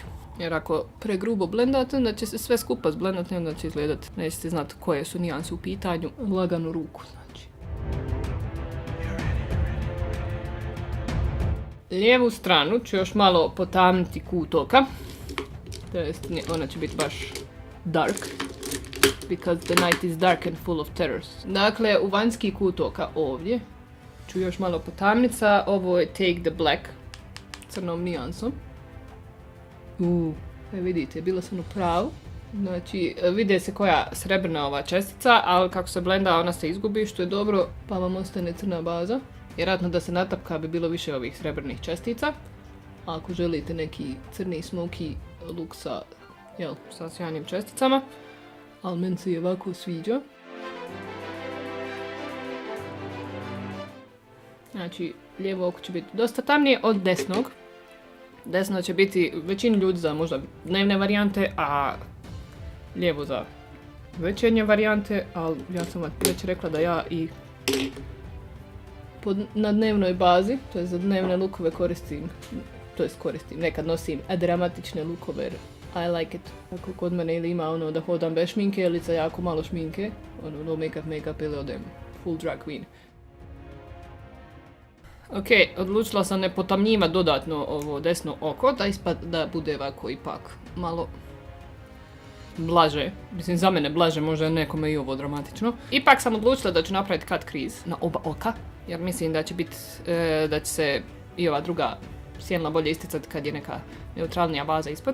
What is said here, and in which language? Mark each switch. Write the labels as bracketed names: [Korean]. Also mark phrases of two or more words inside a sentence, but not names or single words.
[Croatian] Jer ako pregrubo blendate, onda će se sve skupa zblendati i onda će izgledat, nećete znati koje su nijanse u pitanju, laganu ruku znači. Lijevu stranu ću još malo potamniti kut oka, to jest ona će biti baš dark, [English] because the night is dark and full of terrors. [Croatian] Dakle, u vanjski kut oka ovdje ću još malo potamnica, ovo je Take the Black, crnom nijansom. Vidite, bila sam u pravu. Znači, vidi se koja srebrna ova čestica, ali kako se blenda ona se izgubi, što je dobro, pa vam ostane crna baza. Vjerojatno da se natapka bi bilo više ovih srebrnih čestica. A ako želite neki crni [English] smoky look [Croatian] sa sjajnim česticama, ali meni se i ovako sviđa. Znači, lijevo oko će biti dosta tamnije od desnog. Desno će biti većini ljudi za možda dnevne varijante, a lijevo za večernje varijante, ali ja sam već rekla da ja i na dnevnoj bazi, to je za dnevne lukove koristim, nekad nosim dramatične lukove, jer [English] I like it. [Croatian] Ako kod mene ili ima ono da hodam bez šminke ili za jako malo šminke, ono [English] no make-up [Croatian] ili odem [English] full drag queen. [Croatian] Ok, odlučila sam ne potamnjivati dodatno ovo desno oko, da bude ovako ipak malo blaže. Mislim, za mene blaže, možda nekome i ovo dramatično. Ipak sam odlučila da ću napraviti [English] cut crease [Croatian] na oba oka, jer mislim da će se i ova druga sjenila bolje isticati kad je neka neutralnija baza ispod.